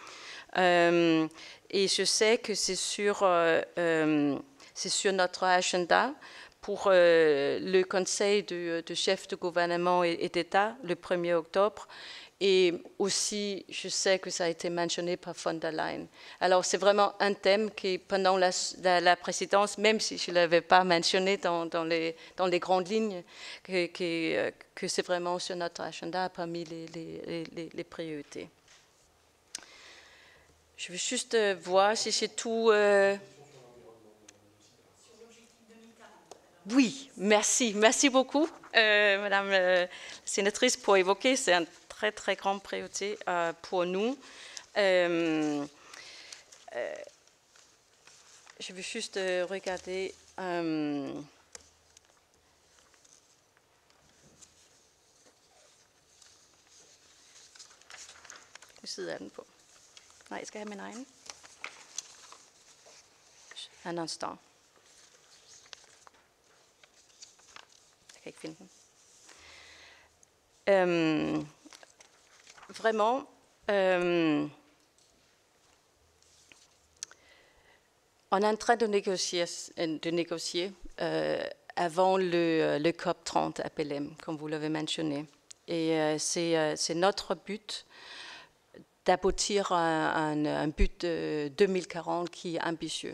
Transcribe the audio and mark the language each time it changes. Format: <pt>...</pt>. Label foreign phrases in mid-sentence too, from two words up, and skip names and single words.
<fr>Et je sais que c'est sur notre agenda pour le Conseil de chefs de gouvernement et d'État le 1er octobre. Et aussi, je sais que ça a été mentionné par von der Leyen. Alors, c'est vraiment un thème qui, pendant la présidence, même si je ne l'avais pas mentionné dans les grandes lignes, que c'est vraiment sur notre agenda parmi les priorités. Je veux juste voir si c'est tout... Oui, merci beaucoup, Madame la sénatrice, pour évoquer. C'est un très grande priorité pour nous. Je vais juste regarder.</fr> <da>Nu sidder den på. Nej, jeg skal have min egen.</da> <fr>Un instant.</fr> <da>Jeg kan ikke finde den.</da> <fr>Vraiment, on est en train de négocier avant le COP30 à Pelham, comme vous l'avez mentionné. Et c'est notre but d'aboutir à un but de 2040 qui est ambitieux.</fr>